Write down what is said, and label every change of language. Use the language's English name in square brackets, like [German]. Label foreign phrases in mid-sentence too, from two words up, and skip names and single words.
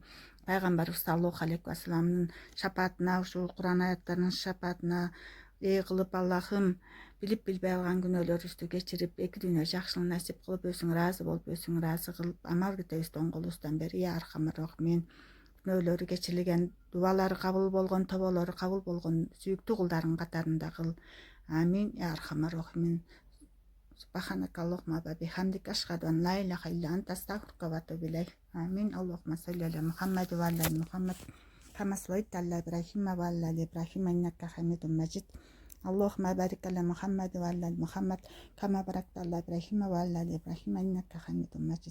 [Kyrgyz] Пайгамбарыбыз [Arabic] صلى الله عليه [Kyrgyz] вассаламдын шапаатына, ушул Куран аяттарынын шапаатына кылып, Аллахым билип билбей алган күнөөлөрүбүздү кечирип, эки дүйнө жакшылык насип кылып, өзүң ыраазы болуп, өзүң ыраазы кылып, амал кетебизди оң колубуздан бер. [Arabic] يا أرحم الراحمين. [Kyrgyz] Күнөөлөрү кечирилген, дубалары кабыл болгон, тоболору кабыл болгон сүйүктүү кулдарың катарында кыл. [Arabic] آمين. يا أرحم الراحمين. سبحانك اللهم وبحمدك أشهد أن لا إله إلا أنت أستغفرك وأتوب إليك. Амин. اللهم صل على محمد وعلى محمد كما صليت على إبراهيم وعلى إبراهيم إنك حميد مجيد. اللهم بارك على محمد وعلى محمد كما باركت على إبراهيم وعلى إبراهيم إنك حميد مجيد.